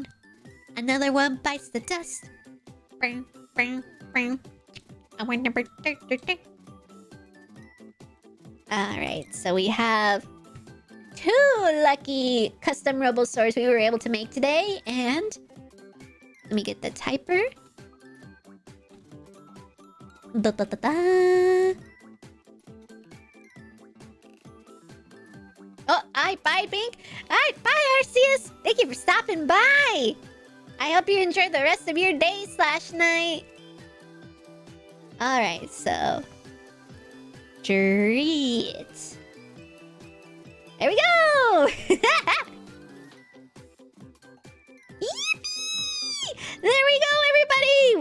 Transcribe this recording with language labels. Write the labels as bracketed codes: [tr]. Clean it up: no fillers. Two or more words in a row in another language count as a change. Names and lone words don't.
[en] Another one bites the dust. Bring. I want number 33. Alright, so we have 2 lucky custom Robosaurs we were able to make today, and let me get the typer. Da, da, da, da. Oh, alright, bye, Bink. Alright, bye, Arceus. Thank you for stopping by. I hope you enjoy the rest of your day / night. Alright, so... treats. There we go! There we go, everybody!